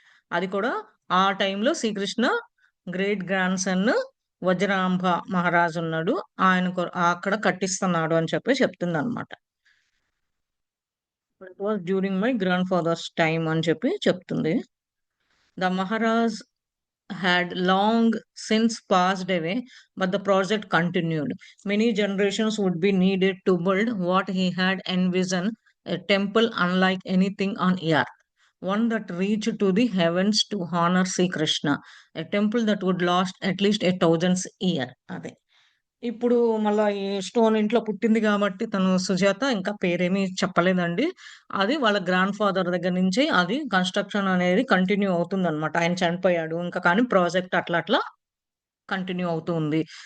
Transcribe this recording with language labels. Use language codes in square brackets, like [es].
[te] అది కూడా ఆ టైంలో శ్రీకృష్ణ గ్రేట్ గ్రాండ్ సన్ వజ్రాంభ మహారాజు ఉన్నాడు. అక్కడ కట్టిస్తున్నాడు అని చెప్పి చెప్తుందనమాట. [en] it was during my grandfather's time [te] అని చెప్పి చెప్తుంది. [en] The Maharaj had long since passed away, but the project continued. Many generations would be needed to build what he had envisioned, a temple unlike anything on earth, one that reached to the heavens to honor Sri Krishna, a temple that would last at least 1,000 years. [te] అదే ఇప్పుడు మళ్ళా ఈ stone ఇంట్లో పుట్టింది కాబట్టి తను సుజాత ఇంకా పేరేమీ చెప్పలేదండి. అది వాళ్ళ గ్రాండ్ ఫాదర్ దగ్గర నుంచి అది కన్‌స్ట్రక్షన్ అనేది కంటిన్యూ అవుతుందన్నమాట. ఆయన చనిపోయాడు. ఇంకా కానీ ప్రాజెక్ట్ అట్లా అట్లా కంటిన్యూ అవుతూ ఉంది.